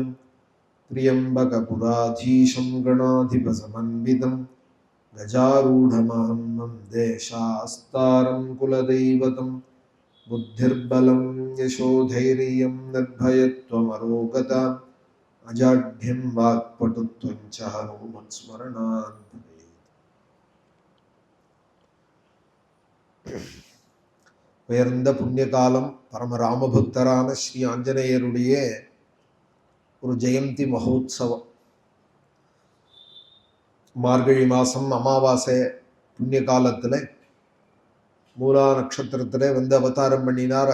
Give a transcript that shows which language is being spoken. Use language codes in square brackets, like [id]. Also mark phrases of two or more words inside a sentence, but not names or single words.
[sa] त्र्यम्बकपुराधीशं गणाधिपसमन्वितं, गजारूढमहं वन्दे शास्तारं कुलदैवतं। बुद्धिर्बलं यशोधैर्यं निर्भयत्वमरोगता अजाढ्यं वाक्पटुत्वं च हनुमत्स्मरणात् भवेत्. [ta] உயர்ந்த புண்ணிய காலம் பரமராமபக்தரான ஸ்ரீ ஆஞ்சநேயருடைய ஒரு ஜெயந்தி மகோத்சவம். மார்கழி மாதம் அமாவாசை புண்ணிய காலத்தில் மூலா நட்சத்திரத்தில் வந்து அவதாரம் பண்ணினார்.